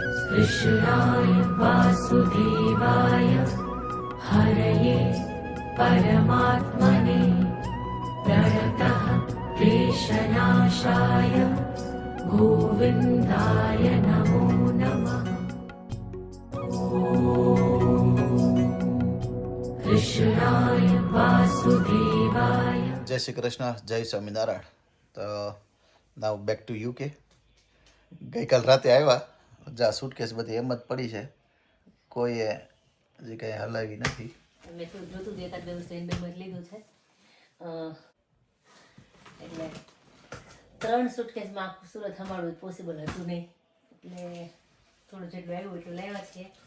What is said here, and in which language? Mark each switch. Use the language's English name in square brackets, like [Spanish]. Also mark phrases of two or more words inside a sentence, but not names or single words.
[Sanskrit] कृष्णाय वासुदेवाय हरये परमात्मने प्रणतः क्लेशनाशाय गोविन्दाय नमो नमः। कृष्णाय वासुदेवाय। [Gujarati] जय श्री कृष्ण, जय स्वामीनारायण। [English] तो now back to UK. [Gujarati] ગઈકાલ રાતે આવ્યા, જા સૂટકેસ બધી એમ જ પડી છે, કોઈએ હજી કંઈ હલાવી નથી. મેં તો જોતું હતું એકાદ દિવસ બેગમાં લીધું છે એટલે 3 સુટકેસમાં આખું સુરત સંભાળવું પોસિબલ હતું નહીં, એટલે થોડું જેટલું આવ્યું એટલું લાવ્યા છીએ.